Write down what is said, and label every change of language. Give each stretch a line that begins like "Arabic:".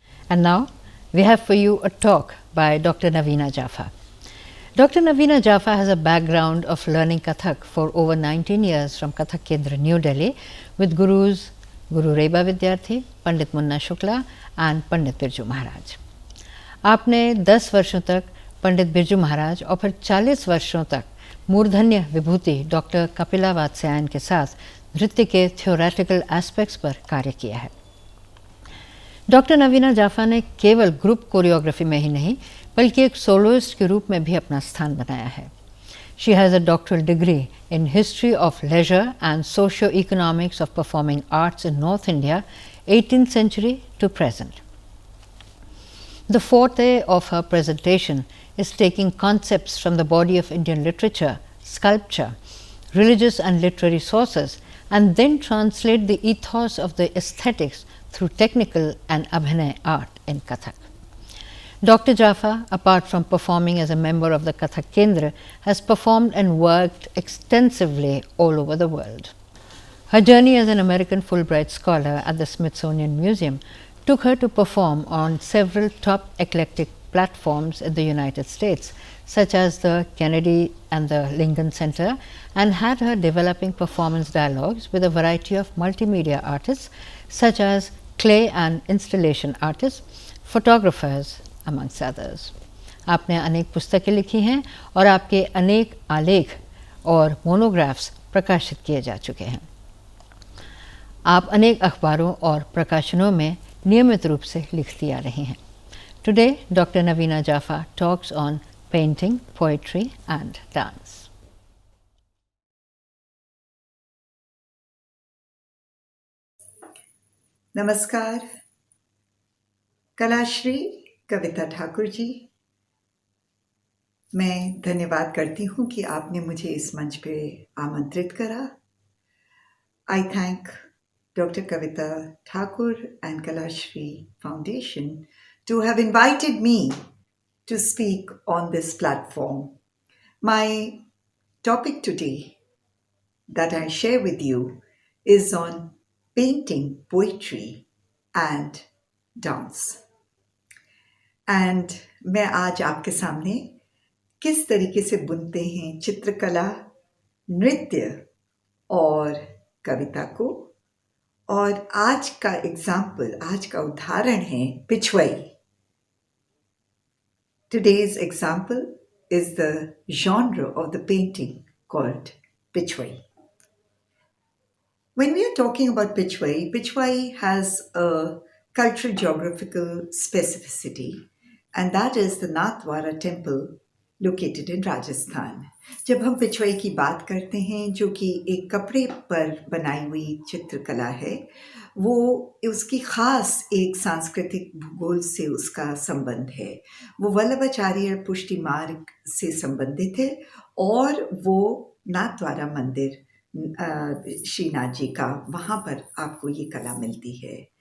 English: And now we have for you a talk by Dr. Naveena Jaffa. Dr. Naveena Jaffa has a background of learning Kathak for over 19 years from Kathak Kendra, New Delhi, with gurus Guru Reba Vidyarthi, Pandit Munna Shukla and Pandit Birju Maharaj.
Hindi: आपने 10 वर्षों तक पंडित बिरजू महाराज और फिर 40 वर्षों तक मूर्धन्य विभूति doctor Kapila Vatsyayan के साथ नृत्य के थियोरेटिकल एस्पेक्ट्स पर कार्य किया है। डॉक्टर नवीना जाफा ने केवल ग्रुप कोरियोग्राफी में ही नहीं बल्कि एक सोलोइस्ट के रूप में भी अपना स्थान बनाया है।
English: She has a doctoral degree in history of leisure and socio economics of performing arts in north India 18th century to present. The forte of her presentation is taking concepts from the body of Indian literature, sculpture, religious and literary sources, and then translate the ethos of the aesthetics through technical and abhinay art in Kathak. Dr. Jaffa, apart from performing as a member of the Kathak Kendra, has performed and worked extensively all over the world. Her journey as an American Fulbright scholar at the Smithsonian Museum took her to perform on several top eclectic platforms in the United States, such as the Kennedy and the Lincoln Center, and had her developing performance dialogues with a variety of multimedia artists, such as clay and installation artists, photographers, amongst others.
Hindi: आपने अनेक पुस्तकें लिखी हैं और आपके अनेक आलेख और मोनोग्राफ्स प्रकाशित किए जा चुके हैं। आप अनेक अखबारों और प्रकाशनों में नियमित रूप से लिखती आ रही हैं।
English: Today, Dr. Naveena Jaffa talks on painting, poetry and dance.
Hindi: नमस्कार, कलाश्री कविता ठाकुर जी, मैं धन्यवाद करती हूँ कि आपने मुझे इस मंच पे आमंत्रित करा।
English: I thank Dr. Kavita Thakur and Kalashri Foundation to have invited me to speak on this platform. My topic today that I share with you is on painting, poetry and dance.
Hindi: And मैं आज आपके सामने किस तरीके से बुनते हैं चित्रकला, नृत्य और कविता को, और आज का एग्जाम्पल, आज का उदाहरण है Pichwai.
English: Today's example is the genre of the painting called Pichwai. When we are talking about Pichwai, Pichwai has a cultural geographical specificity, and that is the Nathdwara temple located in Rajasthan.
Hindi: जब हम पिछवाई की बात करते हैं, जो कि एक कपड़े पर बनाई हुई चित्रकला है, वो उसकी खास एक सांस्कृतिक भूगोल से उसका संबंध है. वो वल्लभाचार्य पुष्टि मार्ग से संबंधित है और वो नाथद्वारा मंदिर श्रीनाथ जी का, वहाँ पर आपको ये कला मिलती है.